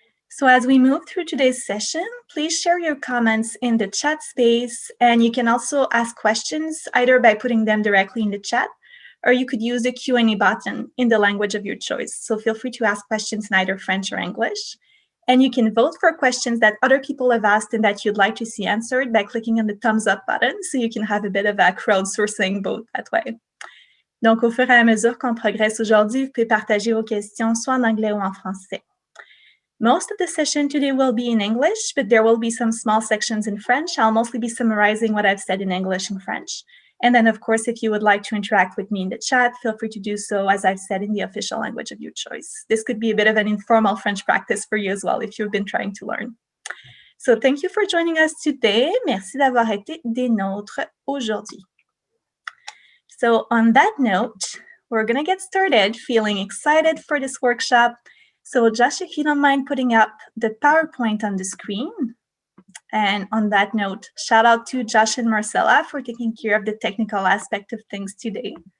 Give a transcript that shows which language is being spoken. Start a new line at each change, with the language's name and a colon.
English: So as we move through today's session, please share your comments in the chat space, and you can also ask questions either by putting them directly in the chat, or you could use the Q&A button in the language of your choice. So feel free to ask questions in either French or English. And you can vote for questions that other people have asked and that you'd like to see answered by clicking on the thumbs up button, so you can have a bit of a crowdsourcing vote that way.
French: Donc, au fur et à mesure qu'on progresse aujourd'hui, vous pouvez partager vos questions soit en anglais ou en français.
English: Most of the session today will be in English, but there will be some small sections in French. I'll mostly be summarizing what I've said in English and French. And then, of course, if you would like to interact with me in the chat, feel free to do so, as I've said, in the official language of your choice. This could be a bit of an informal French practice for you as well, if you've been trying to learn. So thank you for joining us today.
French: Merci d'avoir été des nôtres aujourd'hui.
English: So on that note, we're going to get started feeling excited for this workshop. So Josh, if you don't mind putting up the PowerPoint on the screen. And on that note, shout out to Josh and Marcella for taking care of the technical aspect of things today.